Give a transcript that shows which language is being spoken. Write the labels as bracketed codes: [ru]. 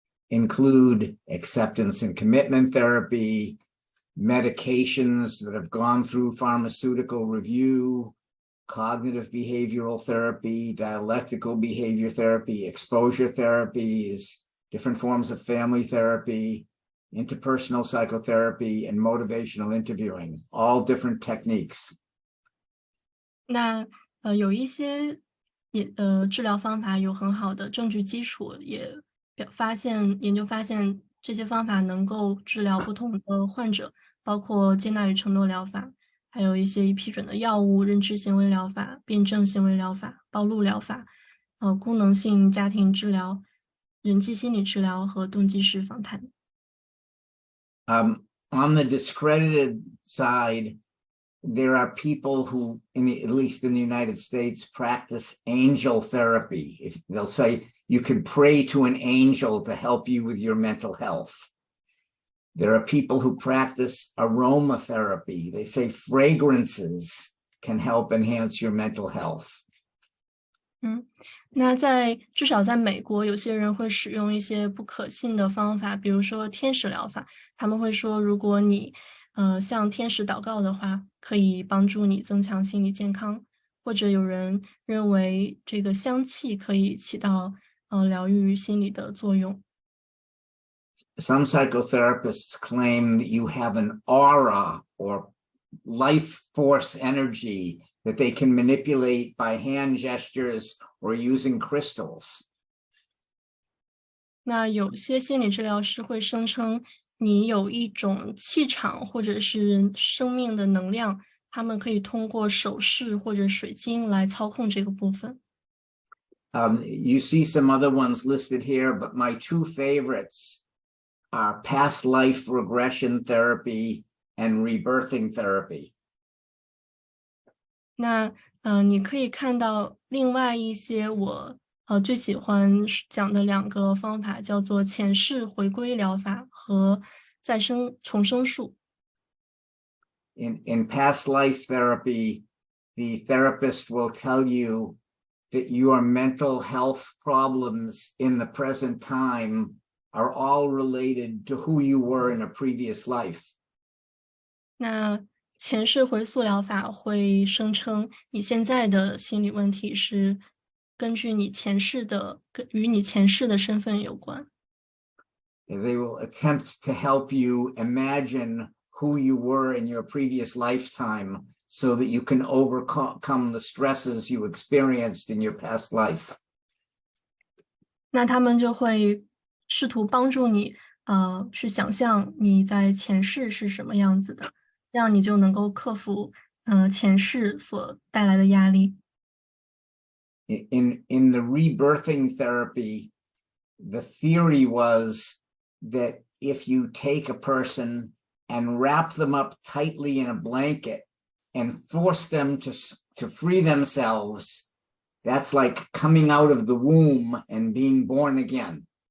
[en] include acceptance and commitment therapy, medications that have gone through pharmaceutical review, cognitive behavioral therapy, dialectical behavior therapy, exposure therapies, different forms of family therapy, interpersonal psychotherapy, and motivational interviewing, all different techniques. [zh] 那有一些治疗方法有很好的证据基础，也研究发现这些方法能够治疗不同的患者，包括接纳与承诺疗法，还有一些已批准的药物、认知行为疗法、辩证行为疗法、暴露疗法、功能性家庭治疗、人际心理治疗和动机式访谈。 [en] On the discredited side, there are people who, at least in the United States, practice angel therapy. If they'll say you can pray to an angel to help you with your mental health. There are people who practice aromatherapy. They say fragrances can help enhance your mental health. [zh] 那至少在美国，有些人会使用一些不可信的方法，比如说天使疗法。他们会说，如果你向天使祷告的话，可以帮助你增强心理健康。或者有人认为这个香气可以起到疗愈心理的作用。 [en] Some psychotherapists claim that you have an aura or life force energy that they can manipulate by hand gestures or using crystals. [zh] 那有些心理治疗师会声称你有一种气场或者是生命的能量，他们可以通过手势或者水晶来操控这个部分。 [en] You see some other ones listed here, but my two favorites are past life regression therapy and rebirthing therapy. [zh] 那你可以看到另外一些我最喜欢讲的两个方法，叫做前世回归疗法和重生术。 [en] In past life therapy, the therapist will tell you that your mental health problems in the present time are all related to who you were in a previous life. [zh] 那前世回溯疗法会声称你现在的心理问题是根据你与你前世的身份有关。 [en] They will attempt to help you imagine who you were in your previous lifetime so that you can overcome the stresses you experienced in your past life. [zh] 那他们就会试图帮助你去想象你在前世是什么样子的，这样你就能够克服前世所带来的压力。 [en] In the rebirthing therapy, the theory was that if you take a person and wrap them up tightly in a blanket and force them to free themselves, that's like coming out of the womb and being born again.